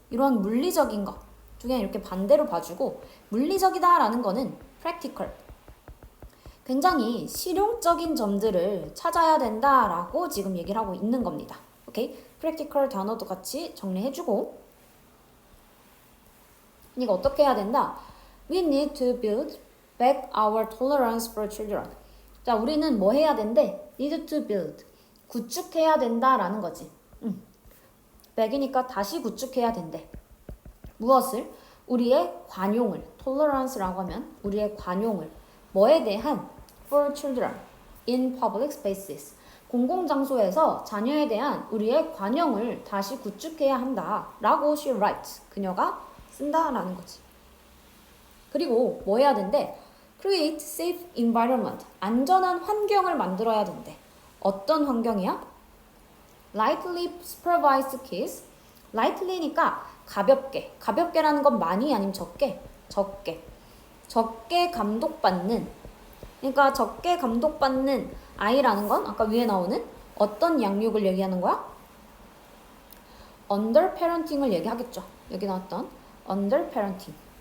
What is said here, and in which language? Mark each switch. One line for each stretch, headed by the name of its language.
Korean: 이런 물리적인 거 두 개 이렇게 반대로 봐주고, 물리적이다라는 거는 practical. 굉장히 실용적인 점들을 찾아야 된다라고 지금 얘기를 하고 있는 겁니다. 오케이? practical 단어도 같이 정리해주고, 그러니까 어떻게 해야 된다?
English: We need to build back our tolerance for children.
Korean: 자, 우리는 뭐 해야 된대?
English: need to build.
Korean: 구축해야 된다라는 거지. back이니까 다시 구축해야 된대. 무엇을? 우리의 관용을. tolerance라고 하면 우리의 관용을. 뭐에 대한?
English: for children in public spaces.
Korean: 공공장소에서 자녀에 대한 우리의 관용을 다시 구축해야 한다. 라고
English: she writes.
Korean: 그녀가 쓴다라는 거지. 그리고 뭐 해야 된대?
English: create safe environment.
Korean: 안전한 환경을 만들어야 된대. 어떤 환경이야?
English: lightly supervised kids.
Korean: lightly니까 가볍게. 가볍게라는 건 많이 아니면 적게? 적게. 적게 감독받는. 그러니까 적게 감독받는 아이라는 건 아까 위에 나오는 어떤 양육을 얘기하는 거야? under parenting을 얘기하겠죠. 여기 나왔던 under parenting.